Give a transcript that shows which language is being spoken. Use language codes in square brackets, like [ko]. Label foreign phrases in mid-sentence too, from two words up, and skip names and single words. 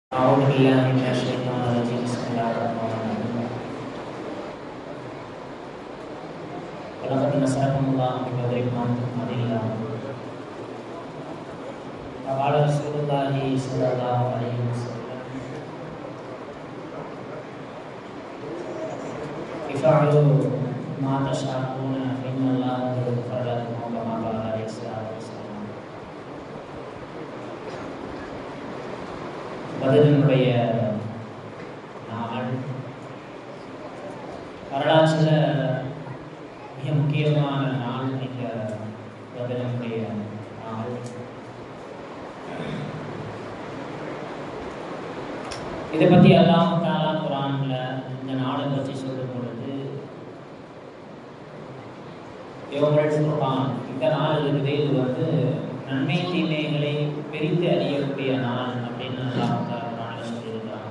[ar] أعوذ بالله من الشيطان الرجيم بسم الله الرحمن الرحيم ولقد نصركم الله ببدر وأنتم أذلة وقال رسول الله صلى الله عليه وسلم افعلوا ما تشاءون فإن الله قد غفر لكم كما قال عليه الصلاة والسلام. [ta] பதிலினுடைய நாள் வரலாற்றில் மிக முக்கியமான நாள். இந்த பதிலினுடைய நாள் இதை பற்றி [ar] الله تعالى [ta] குர்ஆன்ல இந்த நாளை பற்றி சொல்லும் பொழுது [ar] يوم الفرقان, [ta] இந்த நாள் இருக்குது, இது நன்மை தீமைகளை பிரித்து அறியக்கூடிய நாள் அப்படின்னு [ar] الله تعالى [ta] சொல்லியிருக்கிறாங்க.